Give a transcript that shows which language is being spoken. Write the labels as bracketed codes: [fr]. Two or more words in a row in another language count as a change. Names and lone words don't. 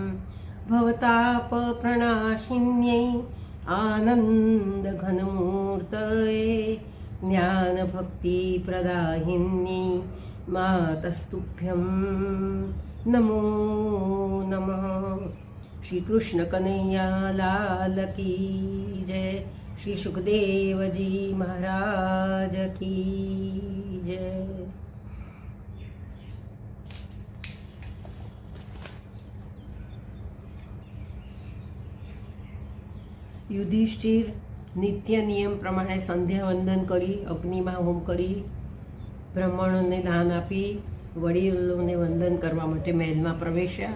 [sa] भवतापप्रणाशिन्यै आनन्दघनमूर्तये ज्ञानभक्तिप्रदायिन्यै मातस्तुभ्यं नमो नमः। [hi] श्री कृष्ण कन्हैया लाल की जय। श्री सुखदेव जी महाराज की जय। [gu] યુધિષ્ઠિર નિત્ય નિયમ પ્રમાણે સંધ્યા વંદન કરી અગ્નિમાં હોમ કરી બ્રાહ્મણોને દાન આપી વડીલોને વંદન કરવા માટે મહેલમાં પ્રવેશ્યા.